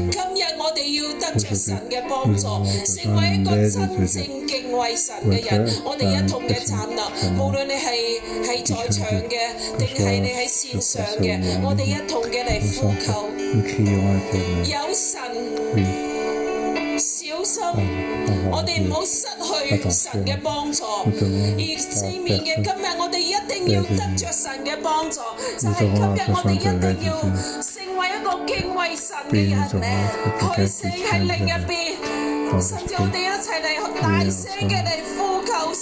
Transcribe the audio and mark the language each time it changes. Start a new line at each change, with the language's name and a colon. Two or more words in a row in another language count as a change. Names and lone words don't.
French: Aujourd'hui, nous avons besoin de l'aide de Dieu pour être une personne vraiment qui craint Dieu. Nous crions à Éternel. Oui.
Cantonese: 小心，我哋唔好失去神嘅幫助。而四面嘅今日，我哋一定要得着神嘅幫助。就係今日，我哋一定要成為一個敬畏神嘅人咧。佢聖喺另一邊，甚至我哋一齊嚟大聲嘅嚟呼求神。